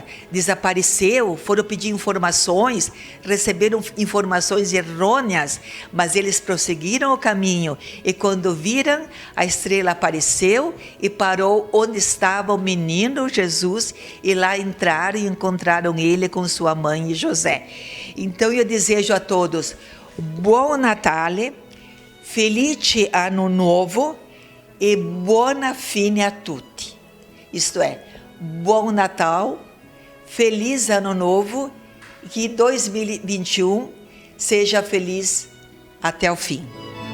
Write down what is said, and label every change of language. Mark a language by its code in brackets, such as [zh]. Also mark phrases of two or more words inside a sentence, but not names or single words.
[pt] Desapareceu, foram pedir informações, receberam informações errôneas, mas eles prosseguiram o caminho e quando viram, a estrela apareceu e parou onde estava o menino Jesus e lá entraram e encontraram ele com sua mãe e José. Então eu desejo a todos [it] Buon Natale, Felice Ano Novo e Buona Fine a tutti. [pt] Isto é, bom Natal, feliz Ano Novo, que 2021 seja feliz até o fim.